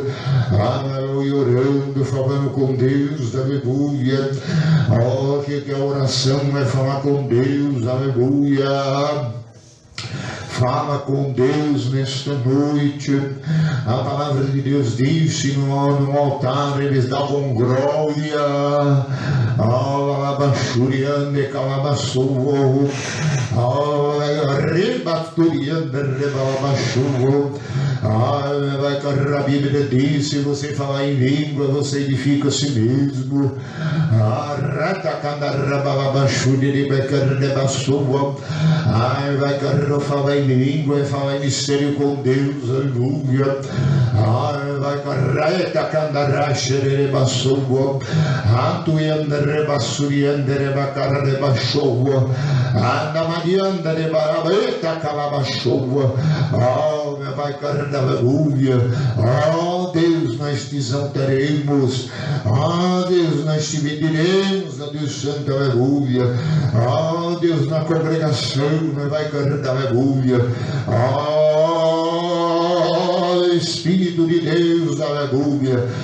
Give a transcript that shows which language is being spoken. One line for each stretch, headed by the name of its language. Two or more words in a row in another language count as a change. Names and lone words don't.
Portuguese: Aleluia, orando, falando com Deus, aleluia. Oh, que a oração é falar com Deus, aleluia. Fala com Deus nesta noite. A palavra de Deus disse no altar, eles davam glória. Alabachuriande calabaçou. Rebaturiande rebalabachou. A Bíblia diz: se você falar em língua, você edifica a si mesmo. Vai falar em língua, é falar em mistério com Deus, aleluia. Vai carreta candarraxere bassogo, atuiandere bassuriandere bacarre bassogo, andamadiandere barabeta calabassogo. Vai carregar, aleluia. Deus, nós te exaltaremos. Deus, nós te bendiremos, Deus Santo, aleluia. Deus, na congregação, nós vai carregar, aleluia. Espírito de Deus, aleluia.